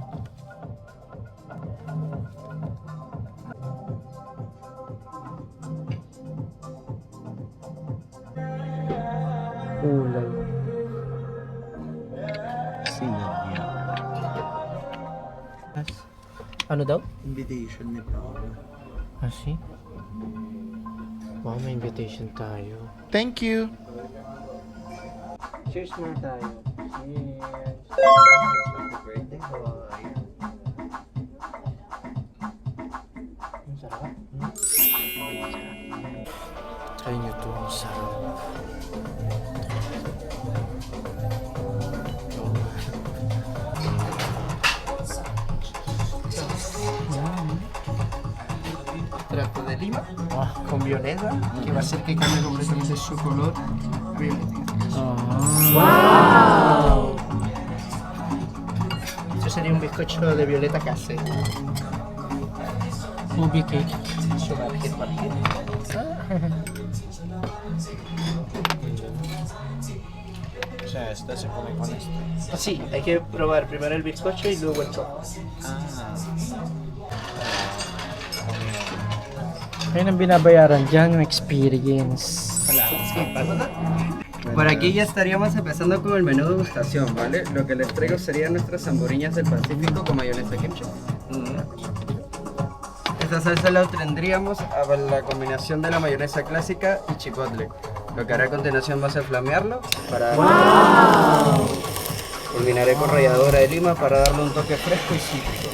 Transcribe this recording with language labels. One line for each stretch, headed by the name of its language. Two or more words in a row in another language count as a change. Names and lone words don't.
Filipino: Kulay. Sinadya. Ano daw? Invitation ni Paolo. Kasi? Wow, may invitation tayo.
English: Thank you.
Filipino: Cheers muna tayo. Cheers.
English: Birthday boy.
Filipino: Ang sarap. Try nyo to. Ang sarap.
Spanish: Extracto de lima con violeta, que va a hacer que cambie completamente su color violeta. Wow! Esto sería un bizcocho de violeta casero.
Filipino: Ubi cake.
Spanish: Su margen. O sea, esto se come con esto. Sí, hay que probar primero el bizcocho y luego el choco.
Filipino: Ayun ang binabayaran dyan, yung experience. Wala. Skip.
Spanish: Por aquí ya estaríamos empezando con el menú de degustación, ¿vale? Lo que les traigo serían nuestras hamburiñas del Pacífico con mayonesa kimchi. Esta salsa la tendríamos a la combinación de la mayonesa clásica y chipotle. Lo que haré a continuación va a ser flamearlo para... Culminaré con ralladura de lima para darle un toque fresco y cítrico.